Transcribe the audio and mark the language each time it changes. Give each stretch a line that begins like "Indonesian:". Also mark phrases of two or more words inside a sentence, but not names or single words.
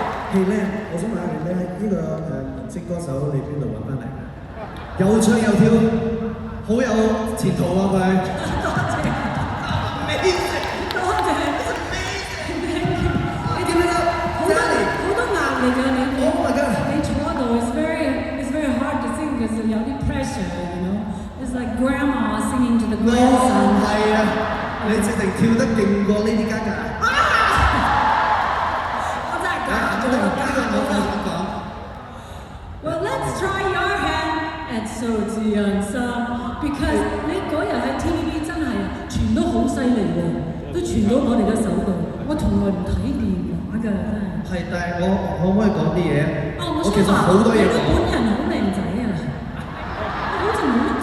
Cantonese: 係靚，我想問下你咧，呢個明星歌手你邊度揾翻嚟嘅？又唱又跳，好有前途啊佢。多謝。你點樣好多壓力㗎你。
English: Oh my god！
Cantonese: 你坐喺度
English: it's very hard to sing because
Cantonese: 有啲
English: pressure you know it's like grandma singing to the grandson。
Cantonese: 係啊，你直情跳得勁過 Lady Gaga。我真係假咗呢個我啦。咁講。
English: Well, let's try your hand at
Cantonese: 數字人生 because 你嗰日喺 TVB 真係傳得好犀利喎，都傳到我哋嘅手度。我從來唔睇電話㗎，真係。係，但係我可唔可以講啲嘢？我其實好多嘢你講。本人好靚仔啊！好似冇乜睇。